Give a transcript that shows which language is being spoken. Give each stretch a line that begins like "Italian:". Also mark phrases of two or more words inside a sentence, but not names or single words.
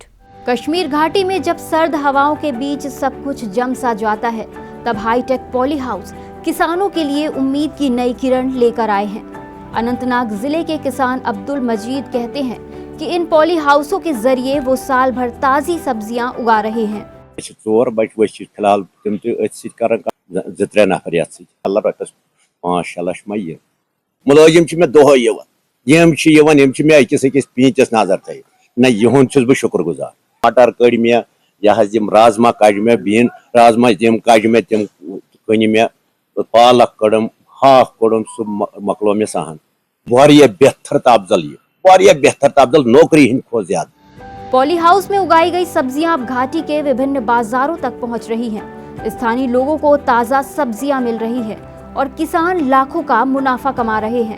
Hindi: कश्मीर घाटी में जब सर्द हवाओं के बीच सब कुछ जम सा जाता है, तब हाईटेक पॉली हाउस किसानों के लिए उम्मीद की नई किरण लेकर आए हैं। अनंतनाग जिले के किसान अब्दुल मजीद कहते हैं कि इन पॉली हाउसों के जरिए वो साल भर ताजी सब्जियां उगा रहे हैं।
Kashmiri: फिलहाल नफर 5-6 लाख मुलाजिम मे अकिस पींचस नजर थे न युंद बह शुक्रगुजार। मटर कड़ मे राजमा कज मे बीन राजमा तम कज मे तम कन मे पालक कड़म हाक कड़म सह मकलो मे सहन। बेहतर तफजल नौकरी हिंद खो ज्यादा।
Hindi: पॉली हाउस में उगाई गई सब्जियां अब घाटी के विभिन्न बाजारों तक पहुंच रही हैं। स्थानीय लोगों को ताजा सब्जियां मिल रही है और किसान लाखों का मुनाफा कमा रहे हैं।